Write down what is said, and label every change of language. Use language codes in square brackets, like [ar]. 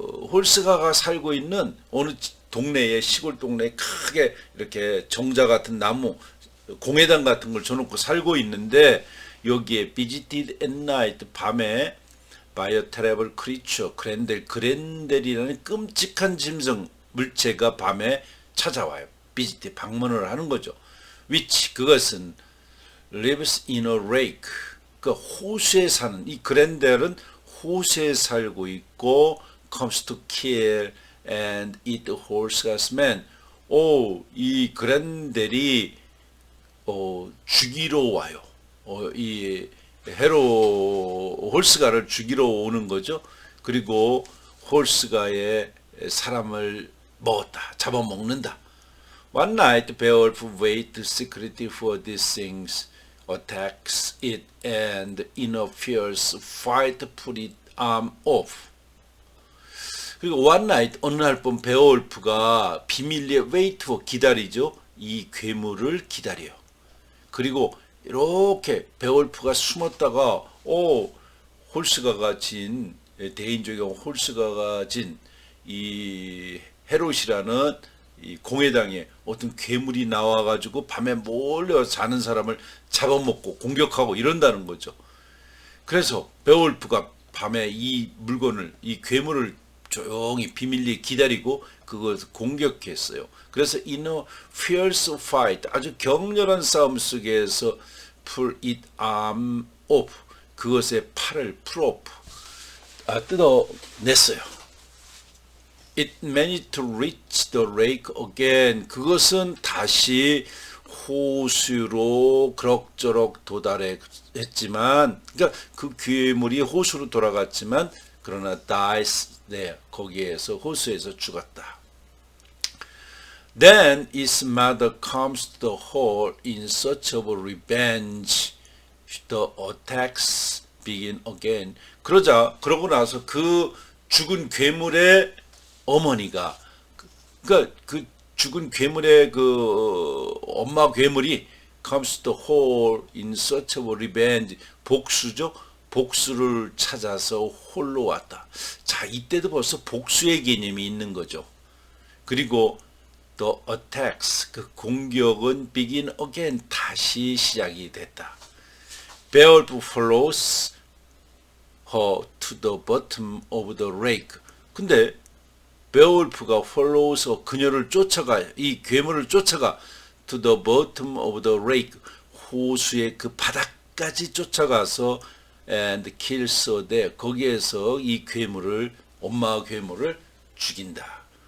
[ko] 홀스가가 살고 있는 어느 동네에, 시골 동네에 크게 이렇게 정자 같은 나무, 공회당 같은 걸 줘놓고 살고 있는데, 여기에 [en] visited at night, [ko] 밤에 [en] by a terrible creature, [ko] 그렌델이라는 끔찍한 짐승, 물체가 밤에 찾아와요. visit, 방문을 하는 거죠. [en] which, [ko] 그것은 [en] lives in a lake, [ko] 그 호수에 사는, 이 그렌델은 호수에 살고 있고, [en] comes to kill and eat horses men. [ko] 이 그렌델이 죽이러 와요. 이 홀스가를 죽이러 오는 거죠. 그리고 홀스가의 사람을 잡아먹는다. [en] One night, Beowulf waited secretly for these things, attacks it, and in a fierce fight put its arm off. [ko] 그리고 [en] one night, [ko] 어느 날 밤 베어울프가 비밀리에 [en] wait for, [ko] 기다리죠. 이 괴물을 기다려요. 그리고 이렇게 베어울프가 숨었다가 홀스가가 진, 대인족의 홀스가가 진 이 헤롯이라는 이 공회당에 어떤 괴물이 나와가지고 밤에 몰래 자는 사람을 잡아먹고 공격하고 이런다는 거죠. 그래서 베어울프가 밤에 이 물건을, 이 괴물을 조용히 비밀리에 기다리고 그것을 공격했어요. 그래서 [en] in a fierce fight, [ko] 아주 격렬한 싸움 속에서 [en] pull its arm off, [ko] 그것의 팔을 뜯어냈어요. [en] It managed to reach the lake again. [ko] 그것은 다시 호수로 그럭저럭 도달했지만, 그러니까 그 괴물이 호수로 돌아갔지만, 그러나 [en] dies there, [ko] 거기에서 호수에서 죽었다. [en] Then his mother comes to the hall in search of revenge. The attacks begin again. [ko] 그러고 나서 그 죽은 괴물의 어머니가, 그러니까 그 죽은 괴물의 그 엄마 괴물이 [en] comes to the hall in search of revenge, [ko] 복수죠. 복수를 찾아서 홀로 왔다. 자, 이때도 벌써 복수의 개념이 있는 거죠. 그리고 [en] the attacks, [ko] 그 공격은 [en] begin again, [ko] 다시 시작이 됐다. [en] Beowulf follows her to the bottom of the lake. [ko] 근데 베어울프가 follows, 그녀를 쫓아가, 이 괴물을 쫓아가 [en] to the bottom of the lake, [ko] 호수의 그 바닥까지 쫓아가서 [en] and kills her there, [ko] 거기에서 이 괴물을, 엄마 괴물을 죽인다.